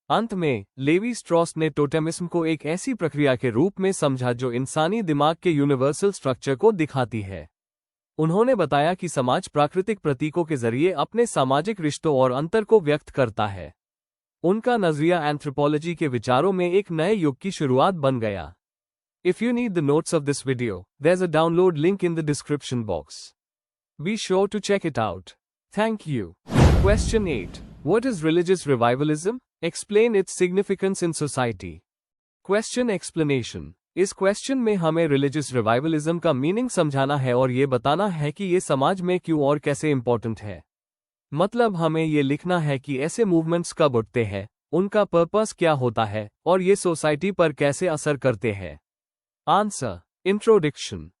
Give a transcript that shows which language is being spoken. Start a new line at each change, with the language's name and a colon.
Hindi: अंत में, Levi Strauss ने टोटेमिज्म को एक ऐसी प्रक्रिया के रूप में समझा जो इंसानी दिमाग के यूनिवर्सल स्ट्रक्चर को दिखाती है। उन्होंने बताया कि समाज प्राकृतिक प्रतीकों के जरिए अपने सामाजिक रिश्तों और अंतर को व्यक्त करता है। उनका नजरिया एंथ्रोपोलॉजी के विचारों में एक नए युग की शुरुआत बन गया।
English: If you need the notes of this video, there's a download link in the description box. Be sure to check it out. Thank you. Question 8. What is religious revivalism? Explain its significance in society. Question explanation.
Hindi: इस question में हमें religious revivalism का meaning समझाना है और ये बताना है कि ये समाज में क्यों और कैसे इंपॉर्टेंट है। मतलब हमें ये लिखना है कि ऐसे मूवमेंट्स कब उठते हैं, उनका पर्पस क्या होता है और ये सोसाइटी पर कैसे असर करते हैं। आंसर। इंट्रोडक्शन।